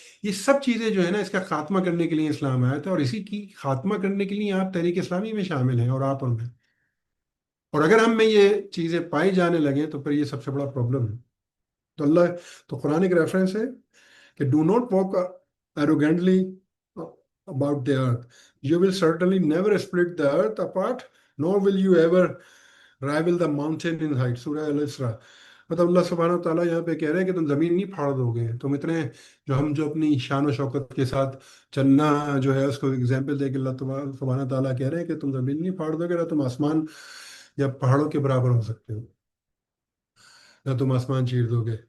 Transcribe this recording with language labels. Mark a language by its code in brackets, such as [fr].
[ur] یہ سب چیزیں جو ہے نا اس کا خاتمہ کرنے کے لیے اسلام آیا تھا اور اسی کی خاتمہ کرنے کے لیے آپ تحریک اسلامی میں شامل ہیں اور آپ اور میں. اور اگر ہم میں یہ چیزیں پائی جانے لگیں تو پھر یہ سب سے بڑا پرابلم ہے. تو تو قرآن ایک ریفرنس ہے کہ [en] Do not walk arrogantly about the earth. You will certainly never split the earth apart, nor will you ever rival the mountain in height. [ur] سورہ الاسراء. مطلب اللہ سبحانہ و تعالیٰ یہاں پہ کہہ رہے ہیں کہ تم زمین نہیں پھاڑ دو گے. تم اتنے جو اپنی شان و شوکت کے ساتھ چلنا جو ہے اس کو اگزامپل دے کے اللہ سبحانہ و تعالیٰ کہہ رہے ہیں کہ تم زمین نہیں پھاڑ دو گے نہ تم آسمان یا پہاڑوں کے برابر ہو سکتے ہو، نہ تم آسمان چیر دو گے.